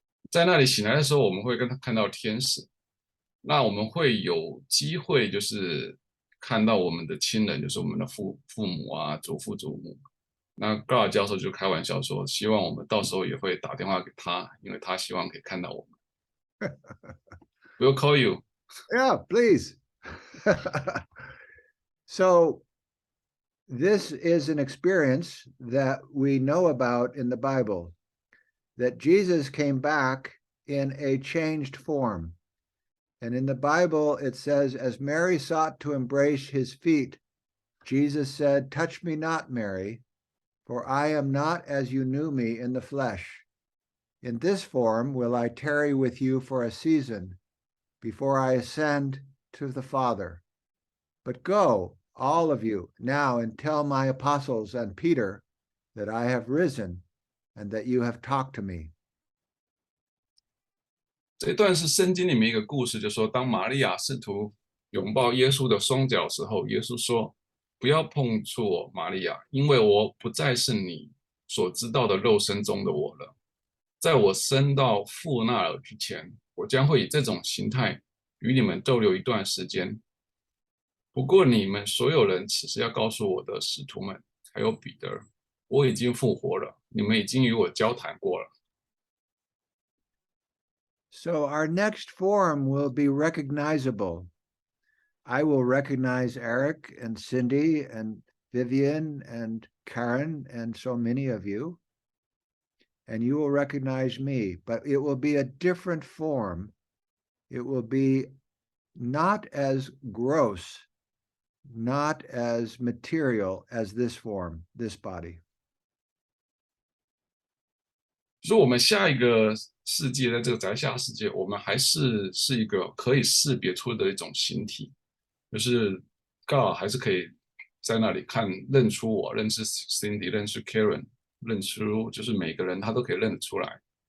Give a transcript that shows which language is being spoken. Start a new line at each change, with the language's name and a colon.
Chinese: 在那里醒来的时候，我们会看到天使。那我们会有机会，就是看到我们的亲人，就是我们的父母啊、祖父祖母。那高尔教授就开玩笑说，希望我们到时候也会打电话给他，因为他希望可以看到我们。
English: We'll call you. Yeah, please. So this is an experience that we know about in the Bible, that Jesus came back in a changed form. And in the Bible, it says, as Mary sought to embrace his feet, Jesus said, touch me not, Mary, for I am not as you knew me in the flesh. In this form will I tarry with you for a season before I ascend to the Father. But go, all of you, now and tell my apostles and Peter that I have risen and that you have talked to me.
Chinese: 这一段是圣经里面一个故事，就是说，当玛利亚试图拥抱耶稣的双脚的时候，耶稣说：“不要碰触我，玛利亚，因为我不再是你所知道的肉身中的我了。在我升到父那儿之前，我将会以这种形态与你们逗留一段时间。不过你们所有人此时要告诉我的使徒们，还有彼得，我已经复活了，你们已经与我交谈过了。”
English: So our next form will be recognizable. I will recognize Eric and Cindy and Vivian and Karen and so many of you. And you will recognize me, but it will be a different form. It will be not as gross, not as material as this form, this body.
Chinese: 所以我们下一个世界，在这个宅下世界，我们还是一个可以识别出的一种形体，就是God还是可以在那里认出我，认识 Cindy， 认识 Karen， 认出就是每个人他都可以认得出来。